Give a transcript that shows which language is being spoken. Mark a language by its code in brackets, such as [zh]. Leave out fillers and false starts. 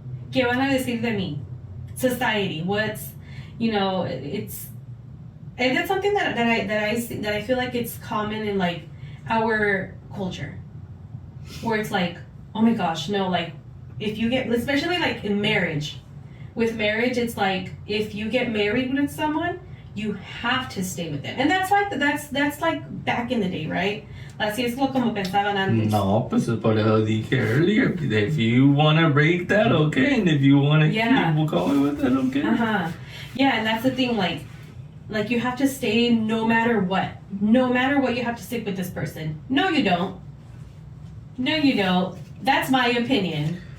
[es] ¿Qué van a decir de mí? [en] Society, what's it's, and that's something that I feel like it's common in like our culture, where it's like, oh my gosh, no, like, if you get, especially like in marriage. With marriage, it's like, if you get married with someone, you have to stay with them. And that's like back in the day, right? [es] Así es como pensaban antes. No, pues es por eso dije earlier. [en] If you want to break that, okay. And if you want to keep going with it, okay. Yeah, and that's the thing, like you have to stay no matter what. No matter what, you have to stick with this person. No, you don't. No, you don't. That's my opinion.